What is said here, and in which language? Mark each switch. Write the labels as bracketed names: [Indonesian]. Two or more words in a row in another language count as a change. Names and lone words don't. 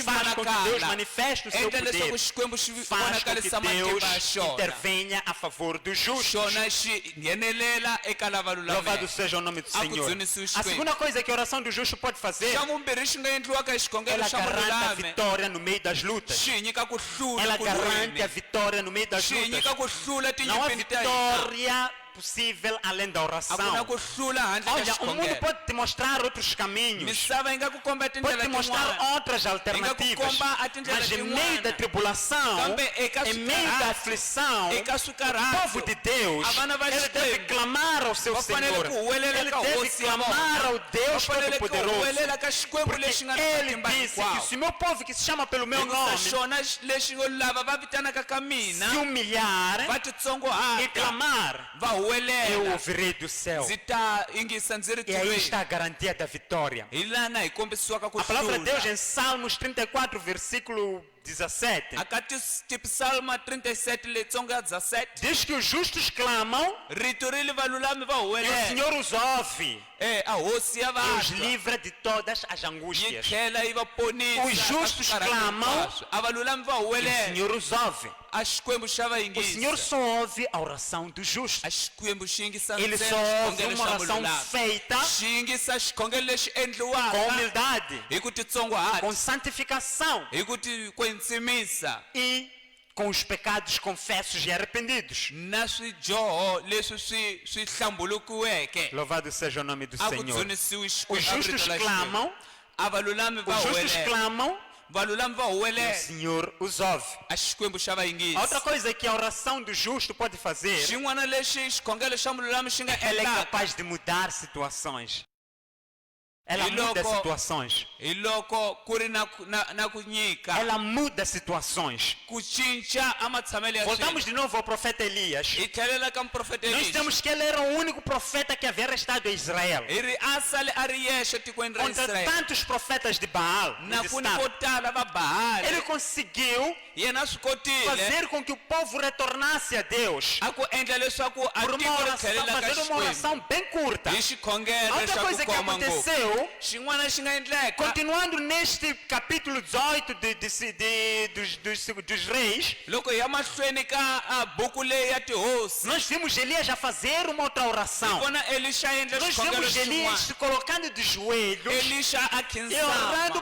[Portuguese] E faz com que Deus [Tsonga] vonakala [Portuguese] manifeste o seu [Tsonga] endla leswaku [Portuguese] poder. [Tsonga] xikwembu xi [Portuguese] Faz com que [Tsonga] vonakarisa matimba ya [Portuguese] Deus [Tsonga] xona [Portuguese] intervenha a favor dos justos. [Tsonga] xona xi nghenelela eka lava [Portuguese] Louvado [Tsonga] lulameke [Portuguese] seja o nome do A Senhor. [Tsonga] kudzunisiwe A Xikwembu. [Portuguese] segunda coisa que a oração do justo pode fazer, [Tsonga] xa vumbirhi xi nga endliwaka hi xikhongelo [Portuguese] ela [Tsonga] xa [Portuguese] garante a [Tsonga] mululame [Portuguese] vitória no meio das lutas. [Tsonga] xi hi nyika ku hlula [Portuguese] Ela [Tsonga] ku [Portuguese] garante [Tsonga] lweni [Portuguese] a vitória no meio das [Tsonga] xi hi nyika [Portuguese] lutas. [Tsonga] ku hlula [Portuguese] Não há [Tsonga] tinyimpini ta hina [Portuguese] vitória possível além da [Tsonga] a ku na [Portuguese] oração. [Tsonga] ku hlula handle ka [Portuguese] Olha, o mundo [Tsonga] xikhongelo [Portuguese] pode te mostrar outros caminhos. [Tsonga] misava yi nga ku komba [Portuguese] Pode [Tsonga] tindlela [Portuguese] te mostrar [Tsonga] tin'wana [Portuguese] outras alternativas. [Tsonga] komba a tindlela [Portuguese] Mas em [Tsonga] tin'wana. [Portuguese] meio da tribulação, [Tsonga] Kambe eka [Portuguese] em meio da [Tsonga] swikarhato, [Portuguese] aflição, [Tsonga] eka [Portuguese] o povo [Tsonga] swikarhato [Portuguese] de Deus, [Tsonga] a vana va [Portuguese] ele deve [Tsonga] Xikwembu [Portuguese] clamar ao seu [Tsonga] va fanele [Portuguese] Senhor. [Tsonga] ku huwelela [Portuguese] Ele [Tsonga] ka [Portuguese] deve [Tsonga] hosi ya [Portuguese] clamar ao [Tsonga] vona [Portuguese] Deus [Tsonga] va fanele ku [Portuguese] Todo-Poderoso. [Tsonga] huwelela ka xikwembu [Portuguese] Porque [Tsonga] lexi nga na [Portuguese] ele [Tsonga] matimba [Portuguese] disse que [Tsonga] hinkwawo [Portuguese] se o meu povo que se chama pelo meu [Tsonga] hikuva [Portuguese] nome [Tsonga] xona lexi lava va vitanaka ka mina [Portuguese] se humilhar [Tsonga] va [Portuguese] e [Tsonga] titsongohata [Portuguese] clamar, [Tsonga] va [Portuguese] eu [Tsonga] huwelela [Portuguese] ouvirei do céu. [Tsonga] ndzi ta yingisa ndzi ri [Portuguese] E aí [Tsonga] tilweni [Portuguese] está a garantia da vitória. [Tsonga] hi lana hi kombisiwaka ku [Portuguese] A palavra de Deus [Tsonga] hlula [Portuguese] em Salmos 34, versículo 17, [Tsonga] aka tipsalma 37 letsongo ya 17 [Portuguese] diz que os justos clamam [Tsonga] rito ri li valulami va [Portuguese] e o [Tsonga] huwelela [Portuguese] Senhor os ouve [Tsonga] a hosi ya [Portuguese] e os [Tsonga] vatwa [Portuguese] livra de todas as [Tsonga] yi [Portuguese] angústias. [Tsonga] tlhela yi va ponisa [Portuguese] Os justos [Tsonga] ka swikarhato [Portuguese] clamam, [Tsonga] hinkwaswo. A valulami va [Portuguese] E o [Tsonga] huwelela [Portuguese] Senhor os ouve. [Tsonga] a xikwembu xa va [Portuguese] O Senhor [Tsonga] yingisa [Portuguese] só ouve a oração do justo. [Tsonga] a xikwembu xi yingisa [Portuguese] Ele [Tsonga] ntsena [Portuguese] só ouve [Tsonga] xikhongelo [Portuguese] uma [Tsonga] xa [Portuguese] oração [Tsonga] mululami [Portuguese] feita [Tsonga] xi yingisa xikhongelo lexi [Portuguese] com [Tsonga] endliwaka [Portuguese] humildade, [Tsonga] hi ku titsongohata [Portuguese] com santificação [Tsonga] hi ku kwentsimisa [Portuguese] e com os pecados confessos e arrependidos. [Tsonga] na swidyoho leswi swi hlambulukiweke [Portuguese] Louvado seja o nome do [Tsonga] a ku [Portuguese] Senhor. [Tsonga] dzunisiwi [Portuguese] Os justos clamam, [Tsonga] a valulami va [Portuguese] os justos [Tsonga] huwelela [Portuguese] clamam [Tsonga] valulami va [Portuguese] e o [Tsonga] huwelela [Portuguese] Senhor os ouve. [Tsonga] a xikwembu xa va [Portuguese] A [Tsonga] yingisa [Portuguese] outra coisa que a oração do justo pode fazer, [Tsonga] xin'wana lexi xikhongelo xa mululami xi nga [Portuguese] ela é [Tsonga] endlaka [Portuguese] capaz de mudar situações. Ela muda [Tsonga] Iloko- [Portuguese] situações. [Tsonga] hi loko ku ri na ku nyika [Portuguese] Ela muda situações. [Tsonga] ku cinca amatshamelo ya [Portuguese] Voltamos [Tsonga] swilo. [Portuguese] de novo ao profeta Elias. [Tsonga] Hi tlhelela ka muprofeta [Portuguese] Nós [Tsonga] Elisha. [Portuguese] temos que ele era o único profeta que havia restado em Israel. [Tsonga] Hi ri a sale a ri yexe tikweni ra [Portuguese] Contra [Tsonga] Israyele [Portuguese] tantos profetas de Baal. [Tsonga] na [Portuguese] onde [Tsonga] ku ni [Portuguese] estava. [Tsonga] vo tala va Baali. [Portuguese] Ele conseguiu [Tsonga] Yena a swi kotile [Portuguese] fazer com que o povo retornasse a Deus. [Tsonga] a ku endla leswaku a [Portuguese] Por uma [Tsonga] tiko ri [Portuguese] oração, [Tsonga] tlhelela ka [Portuguese] fazendo uma [Tsonga] Xikwembu [Portuguese] oração bem curta. [Tsonga] hi [Portuguese] A [Tsonga] xikhongelo [Portuguese] outra [Tsonga] xa [Portuguese] coisa [Tsonga] ku [Portuguese] que [Tsonga] koma ngopfu. [Portuguese] aconteceu, [Tsonga] Xin'wana xi nga endleka [Portuguese] continuando neste capítulo 18 dos reis, [Tsonga] loko hi ya mahlweni ka a buku leyi ya tihosi [Portuguese] nós vimos Elias a fazer uma outra [Tsonga] hi [Portuguese] oração. [Tsonga] vona Elisha endla [Portuguese] Nós [Tsonga] xikhongelo [Portuguese] vemos Elias [Tsonga] xin'wana [Portuguese] se colocando de joelhos [Tsonga] Elisha a [Portuguese] e orando